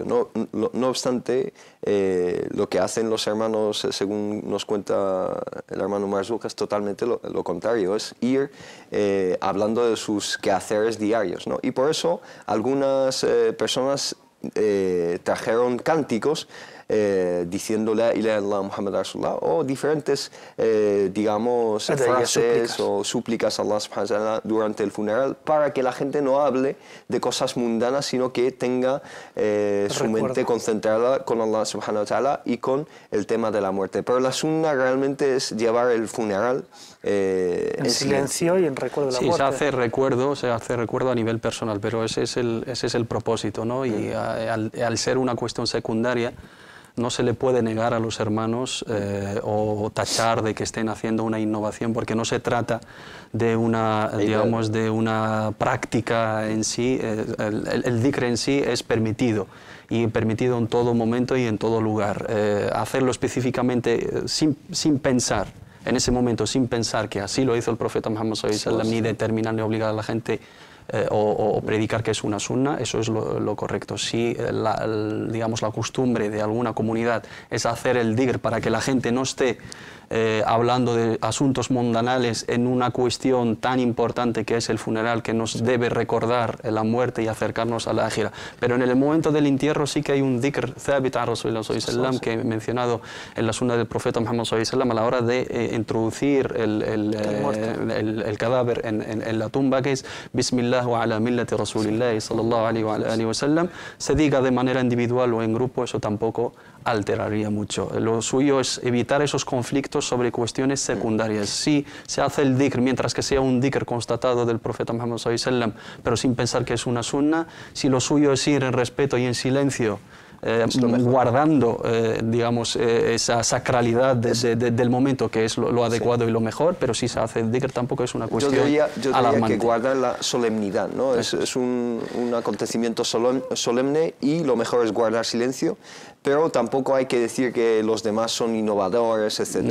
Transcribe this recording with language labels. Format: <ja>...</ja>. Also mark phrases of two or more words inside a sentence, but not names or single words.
<es>No obstante, lo que hacen los hermanos, según nos cuenta el hermano Marzouk, es totalmente lo contrario, es ir hablando de sus quehaceres diarios, ¿no? Y por eso algunas personas trajeron cánticos diciendo</es> <ar>لا إله إلا الله محمد رسول الله,</ar> <es>o diferentes, digamos, frases o súplicas a Allah</es> <ar>سبحانه وتعالى</ar> <es>durante el funeral, para que la gente no hable de cosas mundanas, sino que tenga su mente concentrada con Allah</es> <ar>سبحانه وتعالى</ar> <es>y con el tema de la muerte. Pero la sunna realmente es llevar el funeral en silencio y en recuerdo de la muerte. Se hace recuerdo a nivel personal, pero ese es el propósito, ¿no? Y al ser una cuestión secundaria, no se le puede negar a los hermanos o tachar de que estén haciendo una innovación, porque no se trata de una, digamos, de una práctica en sí. El dhikr en sí es permitido, y permitido en todo momento y en todo lugar. Hacerlo específicamente sin pensar, en ese momento, sin pensar que así lo hizo el profeta Muhammad</es> <ar>صلى الله عليه وسلم,</ar> <es>ni determinar ni obligar a la gente o predicar que es una sunna, eso es lo correcto. Si digamos, la costumbre de alguna comunidad es hacer el dhikr para que la gente no esté hablando de asuntos mundanales en una cuestión tan importante que es el funeral, que nos debe recordar la muerte y acercarnos a la ákhira. Pero en el momento del entierro sí que hay un</es> <ar>ذكر ثابت</ar> <es>a</es> <ar>رسول الله صلى الله عليه وسلم,</ar> <es>que he mencionado en la sunna del profeta Muhammad</es> <ar>صلى الله عليه وسلم,</ar> <es>a la hora de introducir el cadáver en la tumba, que es</es> <ar>بسم الله وعلى ملة رسول الله صلى الله عليه وسلم.</ar> <es>Se diga de manera individual o en grupo, eso tampoco alteraría mucho. Lo suyo es evitar esos conflictos sobre cuestiones secundarias. Si se hace el dhikr mientras que sea un dhikr constatado del profeta Muhammad</es> <ar>صلى الله عليه وسلم,</ar> <es>pero sin pensar que es una sunna, si lo suyo es ir en respeto y en silencio, guardando digamos, esa sacralidad del momento, que es lo adecuado y lo mejor, pero si se hace el dhikr tampoco es una cuestión yo alarmante. diría que guardar la solemnidad, ¿no? Es un acontecimiento solemne, y lo mejor es guardar silencio, pero tampoco hay que decir que los demás son innovadores, etc.</es>